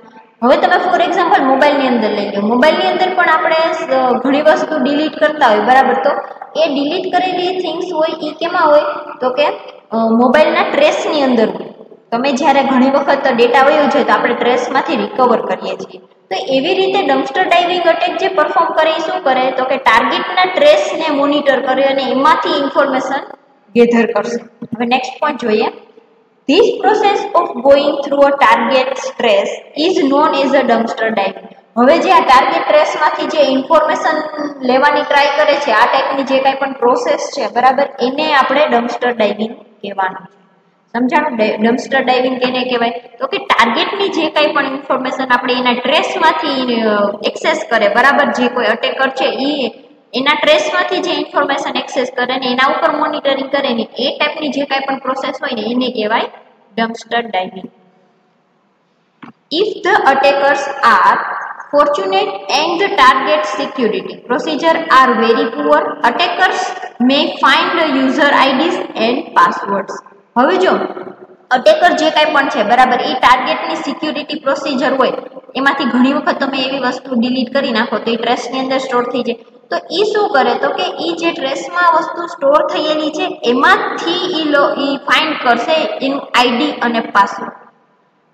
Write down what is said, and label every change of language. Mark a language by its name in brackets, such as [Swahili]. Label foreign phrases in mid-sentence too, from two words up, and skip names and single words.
[Gujarati] હવે તમે [English] for example [Gujarati] મોબાઈલની અંદર લઈ લો, મોબાઈલની અંદર પણ આપણે ઘણી વસ્તુ ડિલીટ કરતા હોય, બરાબર, તો એ ડિલીટ કરેલી થિંગ્સ હોય એ કેમાં હોય તો કે મોબાઈલના ટ્રેસની અંદર હોય. તમે જ્યારે ઘણી વખત ડેટા વયો છે તો આપણે ટ્રેસમાંથી રિકવર કરીએ છીએ. તો એવી રીતે [English] dumpster diving attack [Gujarati] જે પરફોર્મ કરે એ શું કરે તો કે ટાર્ગેટના ટ્રેસને મોનિટર કરે અને એમાંથી [English] information gather [Gujarati] કરશે. હવે [English] next point [Gujarati] જોઈએ. [English] This process of going through a target trace is known as a dumpster diving. [Gujarati] હવે જે આ ટાર્ગેટ ટ્રેસમાંથી જે ઇન્ફોર્મેશન લેવાની ટ્રાય કરે છે, આ ટાઈપની જે કાંઈ પણ પ્રોસેસ છે, બરાબર, એને આપણે [English] dumpster diving [Gujarati] કહેવાનું છે. સમજાણું? [English] dumpster diving [Gujarati] કેને કહેવાય તો કે ટાર્ગેટની જે કાંઈ પણ ઇન્ફોર્મેશન આપણે એના ટ્રેસમાંથી એક્સેસ કરે, બરાબર, જે કોઈ અટેકર છે એ એના ટ્રેસમાંથી જે [English] information access [Gujarati] કરે ને એના ઉપર મોનિટરિંગ કરે ને એ ટાઈપની જે કાંઈ પણ પ્રોસેસ હોય ને એને કહેવાય [English] dumpster diving. If the attackers are fortunate and the target security procedure are very poor, attackers may find the user IDs and passwords. [Gujarati] હવે જો અટેકર જે કાંઈ પણ છે, બરાબર, એ ટાર્ગેટની [English] security procedure [Gujarati] હોય એમાંથી ઘણી વખત તમે એવી વસ્તુ ડિલીટ કરી નાખો તો એ ટ્રેસની અંદર સ્ટોર થઈ જાય. તો એ શું કરે તો કે એ જે ટ્રેસમાં વસ્તુ સ્ટોર થયેલી છે એમાંથી એ ફાઇન્ડ કરશે એનું આઈડી અને પાસવર્ડ.